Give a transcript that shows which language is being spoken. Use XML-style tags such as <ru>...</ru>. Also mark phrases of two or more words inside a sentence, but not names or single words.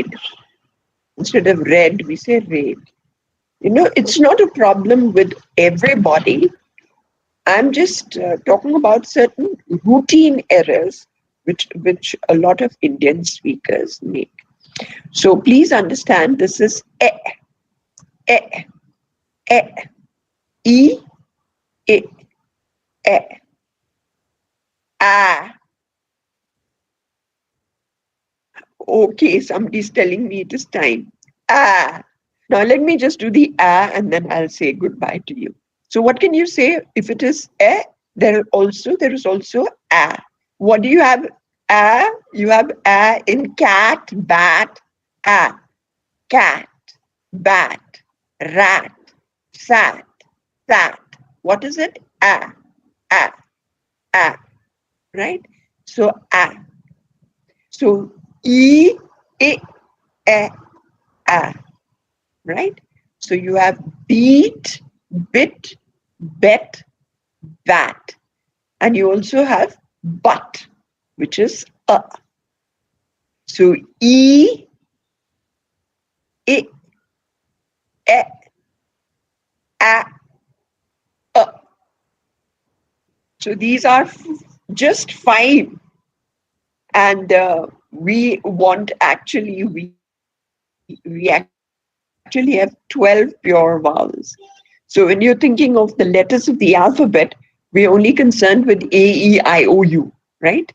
<en>Instead of read, we say read. It's not a problem with everybody. I'm just talking about certain routine errors which a lot of Indian speakers make. So please understand this is e, e, e, e, I, e, a. Okay, somebody's telling me it is time. Ah. Now let me just do the ah and then I'll say goodbye to you. So what can you say if it is eh? There is also ah. What do you have? Ah, you have ah in cat, bat, ah, cat, bat, rat, sat, sat. What is it? Ah, ah, ah. Right? So ah. So e, I, e, ah. Right? So you have beat, bit, bet, bat. And you also have but, which is a. So e, I, e, a, a. So these are just 5. And we want we actually have 12 pure vowels. So So when you're thinking of the letters of the alphabet, we're only concerned with A, E, I, O, U, right?</en>